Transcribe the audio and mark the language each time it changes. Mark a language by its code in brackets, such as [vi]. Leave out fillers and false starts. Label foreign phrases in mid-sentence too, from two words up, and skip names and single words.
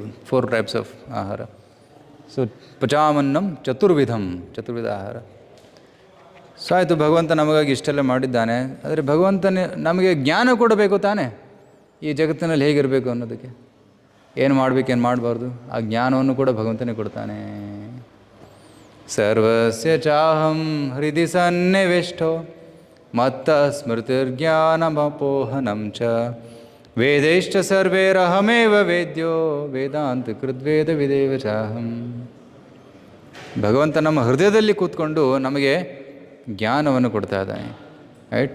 [en] 4 types of [sa] ಆಹಾರ. ಸೊ ಪಚಾಮನ್ನಂ ಚತುರ್ವಿಧ ಆಹಾರ. [kn] ಸೊ ಆಯಿತು, ಭಗವಂತ ನಮಗಾಗಿ ಇಷ್ಟೆಲ್ಲ ಮಾಡಿದ್ದಾನೆ. ಆದರೆ ಭಗವಂತನೇ ನಮಗೆ ಜ್ಞಾನ ಕೊಡಬೇಕು ತಾನೇ, ಈ ಜಗತ್ತಿನಲ್ಲಿ ಹೇಗಿರಬೇಕು ಅನ್ನೋದಕ್ಕೆ. ಏನು ಮಾಡಬೇಕು, ಏನು ಮಾಡಬಾರ್ದು, ಆ ಜ್ಞಾನವನ್ನು ಕೂಡ ಭಗವಂತನೇ ಕೊಡ್ತಾನೆ. [sa] ಸರ್ವಸ್ಯ ಚಾಹಂ ಹೃದಯ ಸನ್ನಿವಿಷ್ಟೋ ಮತ್ತ ಸ್ಮೃತಿರ್ಜ್ಞಾನಮಪೋಹನಂ ಚ ವೇದೈಶ್ಚ ಸರ್ವೇರಹಮೇವ ವೇದ್ಯೋ ವೇದಾಂತ ಕೃದ್ವೇದ ವಿದೇವ ಚಾಹಂ. [kn] ಭಗವಂತ ನಮ್ಮ ಹೃದಯದಲ್ಲಿ ಕೂತ್ಕೊಂಡು ನಮಗೆ ಜ್ಞಾನವನ್ನು ಕೊಡ್ತಾ ಇದ್ದಾನೆ, ರೈಟ್.